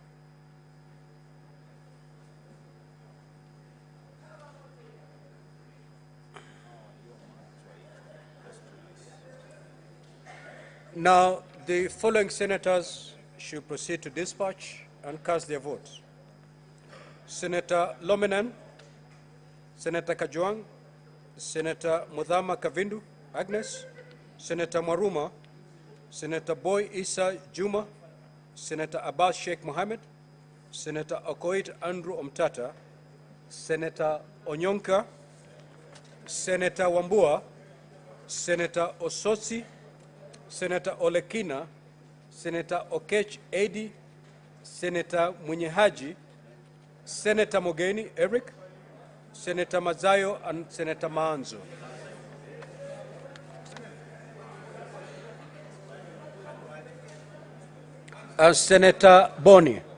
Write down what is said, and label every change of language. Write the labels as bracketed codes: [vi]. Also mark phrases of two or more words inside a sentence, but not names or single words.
[en] Now, the following senators should proceed to dispatch and cast their votes. Senator Lomenan, Senator Kajwang, Senator Mudhama Kavindu, Agnes, Senator Maruma, Senator Boy Issa Juma, Senator Abbas Sheikh Mohammed, Senator Okoit Andrew Omtata, Senator Onyonka, Senator Wambua, Senator Osotsi, Senator Olekina, Senator Okech Edi, Senator Munyehaji, Senator Mogeni Eric, Senator Mazayo, and Senator Maanzo. And Senator Boni.